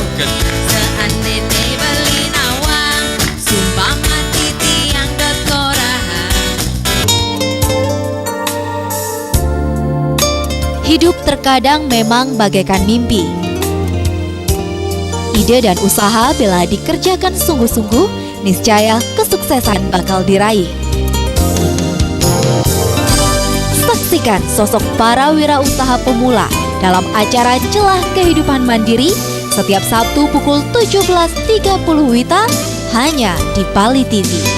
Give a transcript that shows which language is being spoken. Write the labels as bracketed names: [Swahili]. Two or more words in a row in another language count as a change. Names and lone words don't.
[Balinese] Seandainya beli nawang sumpah mati tiang dot korahan. [Indonesian] Hidup terkadang memang bagaikan mimpi. Ide dan usaha bila dikerjakan sungguh-sungguh, niscaya kesuksesan bakal diraih. Saksikan sosok para wirausaha pemula dalam acara Celah Kehidupan Mandiri setiap Sabtu pukul 17.30 WITA hanya di Bali TV.